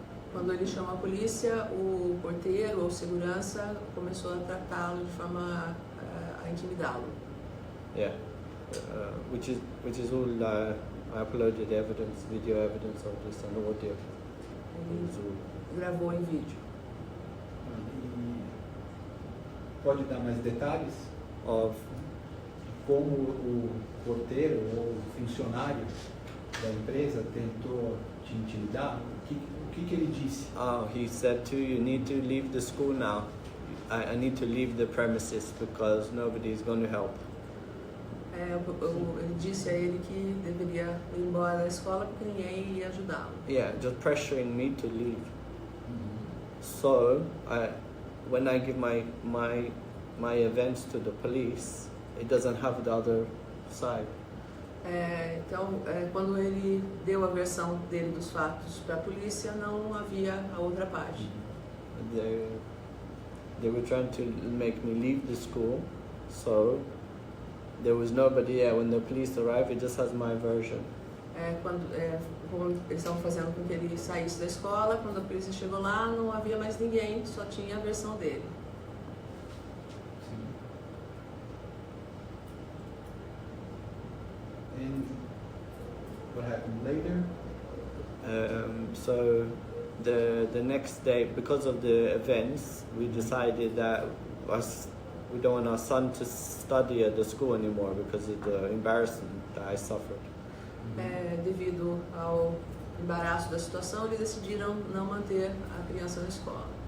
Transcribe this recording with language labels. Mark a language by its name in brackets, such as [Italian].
[Portuguese] Quando ele chamou a polícia, o porteiro ou segurança começou a tratá-lo de forma a intimidá-lo. [English] Yeah, which is all. I uploaded evidence, video evidence of this and audio. [Portuguese] Ele gravou em vídeo. E pode dar mais detalhes [English] Of [Portuguese] como o porteiro ou o funcionário da empresa tentou te intimidar? O que ele disse? [English] he said to you need to leave the school now. I need to leave the premises because nobody is going to help. [Portuguese] Ele disse a ele que deveria ir embora da escola porque ninguém ia ajudá-lo. [English] Yeah, just pressuring me to leave. So when I give my events to the police, it doesn't have the other side. [Portuguese] Então, quando ele deu a versão dele dos fatos para a polícia, não havia a outra parte. [English] They were trying to make me leave the school, so there was nobody there. When the police arrived, it just has my version. [Portuguese] Quando eles estavam fazendo com que ele saísse da escola, quando a polícia chegou lá, não havia mais ninguém, só tinha a versão dele. [English] And what happened later? So the next day, because of the events, we decided that we don't want our son to study at the school anymore because of the embarrassment that I suffered. [Portuguese] Devido ao embaraço da situação, eles decidiram não manter a criança na escola.